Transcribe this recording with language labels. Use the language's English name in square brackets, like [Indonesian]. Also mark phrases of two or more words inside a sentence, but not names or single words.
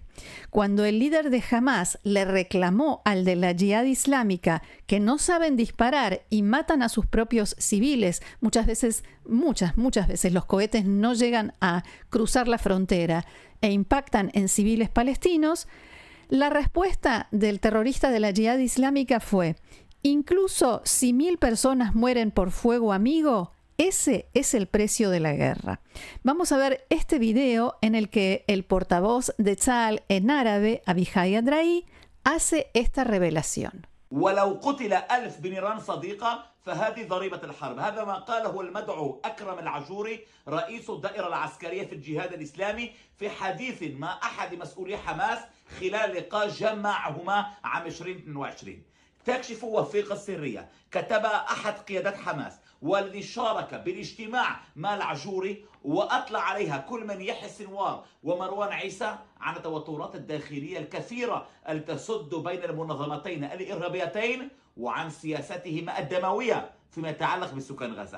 [Spanish] Cuando el líder de Hamás le reclamó al de la Yihad Islámica que no saben disparar y matan a sus propios civiles, muchas veces los cohetes no llegan a cruzar la frontera e impactan en civiles palestinos, la respuesta del terrorista de la Yihad Islámica fue: incluso si 1000 personas mueren por fuego amigo, ese es el precio de la guerra. Vamos a ver este video en el que el portavoz de Tzal en árabe, Abihai Adrai, hace esta revelación. [Arabic] ولو قتل 1000 بنيران صديقة فهذه ضريبة الحرب. هذا ما قاله المدعو أكرم العجوري رئيس الدائرة العسكرية في الجهاد الإسلامي في حديث مع أحد مسؤولي حماس خلال لقاء جمعهما عام 2022. تكشف وثيقة سرية كتبها أحد قيادات حماس والذي شارك بالاجتماع مع العجوري وأطلع عليها كل من يحيى سنوار ومروان عيسى عن التوترات الداخلية الكثيرة التي تسد بين المنظمتين الإرهابيتين وعن سياستهما الدموية فيما يتعلق بسكان غزة.